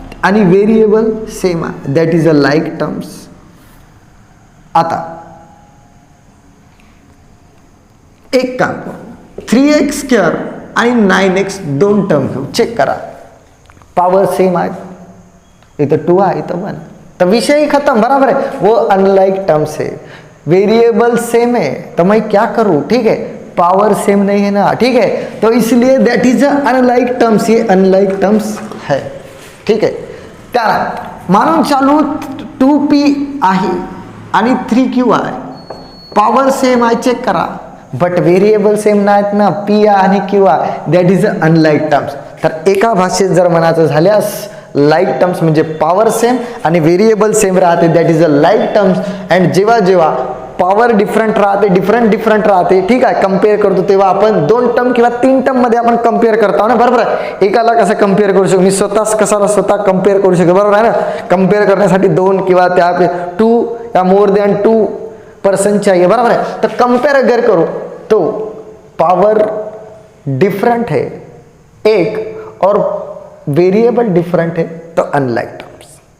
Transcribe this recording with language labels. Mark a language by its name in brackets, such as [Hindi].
[Marathi] आणि variable same आहे, [English] That is a like terms. [Marathi] आता एक काम करू, 3x² आणि 9x दोन टर्म घेऊ. चेक करा पॉवर सेम आहे, इथं 2 आहे इथं 1, तर विषय खत्म, [Hindi] बराबर है. वो अनलाइक टर्म्स है, वेरिएबल सेम है, तो मैं क्या करूं. ठीक है, पावर सेम नहीं है ना. ठीक है, तो इसलिए [English] that is unlike terms, [Hindi] ये अनलाइक टर्म्स है. [Marathi] ठीक है, त्याला मानून चालू 2p आहे आणि 3q आहे, पॉवर सेम आहे. चेक करा, बट व्हेरिएबल सेम नाहीत ना, p आणि q आहे, [English] That is unlike terms. [Marathi] तर एका भाषेत जर म्हणायचं झाल्यास लाईक टर्म्स म्हणजे पॉवर सेम आणि व्हेरिएबल सेम राहते, [English] That is a like terms. [Marathi] And जेव्हा जेव्हा पॉवर डिफरंट राहते, डिफरंट राहते, ठीक आहे, कम्पेअर करतो तेव्हा आपण 2 टर्म किंवा 3 टर्म मध्ये आपण कम्पेअर करतो ना, बरोबर आहे. एकाला कसं कम्पेअर करू शकतो, मी स्वतः कम्पेअर करू शकतो, बरोबर आहे ना. कम्पेअर करण्यासाठी 2 किंवा त्या 2 या [English] more than 2 person [Hindi] चाहिए, बराबर है. तो कंपेयर अगर करो तो पावर डिफरेंट है एक और वेरिएबल डिफरेंट है, तो अनलाइक टर्म्स.